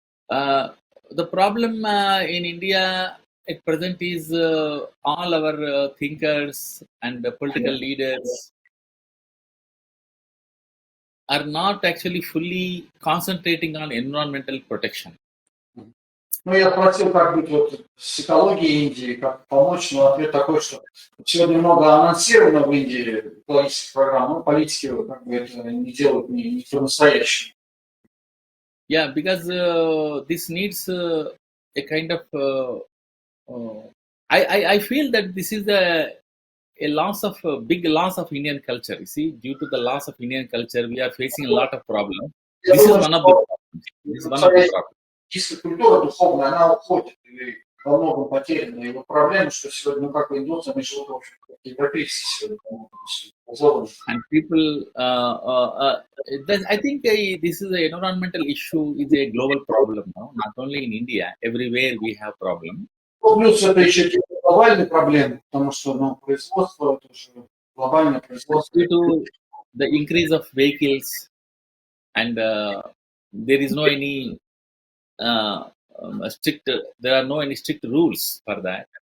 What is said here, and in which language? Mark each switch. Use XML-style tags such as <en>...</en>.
<en>The problem in India at present is all our thinkers and political leaders are not actually fully concentrating on environmental protection.</en> <ru>Ну, я спросил, как быть вот с экологией Индии, как помочь, но ответ такой, что сегодня много анонсировано в Индии экологических программ, но политики как бы это не делают не по-настоящему.</ru> <en>Yeah, because this needs a kind of. I feel that this is a big loss of Indian culture. You see, due to the loss of Indian culture, we are facing a lot of problems. This is one of the problems.</en> <ru>Чисто культура духовная, она уходит, или во многом потеряна. И вот проблема, что сегодня, как индусы, они живут, в общем, как европейцы сегодня.</ru> <en>And people, I think this is an environmental issue, is a global problem, no? Not only in India, everywhere we have problem.</en> <ru>Плюс это еще глобальные проблемы, потому что производство, это уже глобальное производство.</ru> <en>Due to the increase of vehicles, and there is no any there are no any strict rules for that.</en>